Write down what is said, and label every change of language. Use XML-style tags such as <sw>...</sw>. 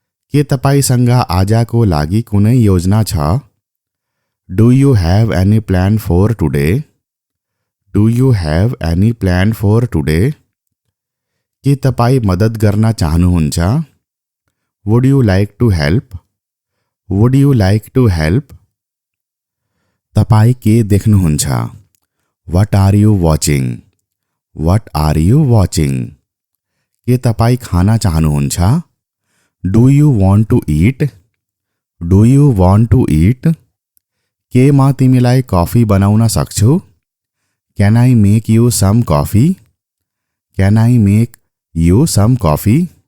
<ne>के तपाईसँग आजको लागि कुनै योजना छ?</ne> <en>Do you have any plan for today? Do you have any plan for today?</en> <ne>के तपाईँ मद्दत गर्न चाहनुहुन्छ?</ne> <en>Would you like to help? Would you like to help?</en> <ne>तपाईँ के देख्नुहुन्छ?</ne> <en>What are you watching? What are you watching?</en> <ne>के तपाईँ खाना चाहनुहुन्छ?</ne> <en>Do you want to eat? Do you want to eat?</en> <ne>के म तिमीलाई कफी बनाउन सक्छु?</ne> <en>Can I make you some coffee? Can I make you some coffee?</en>